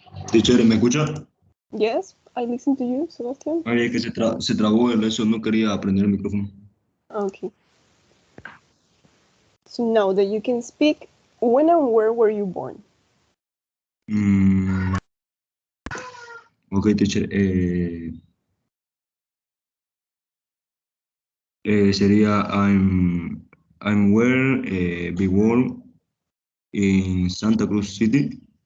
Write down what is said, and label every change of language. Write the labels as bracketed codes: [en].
[es] Teacher, ¿me escucha? [en] Yes, I listen to you, Sebastian. [es] Ay, es que se trabó eso, no quería prender el micrófono. [en] Okay. So now that you can speak, when and where were you born? Ok, teacher. [es] Sería [en] I'm where be born in Santa Cruz City.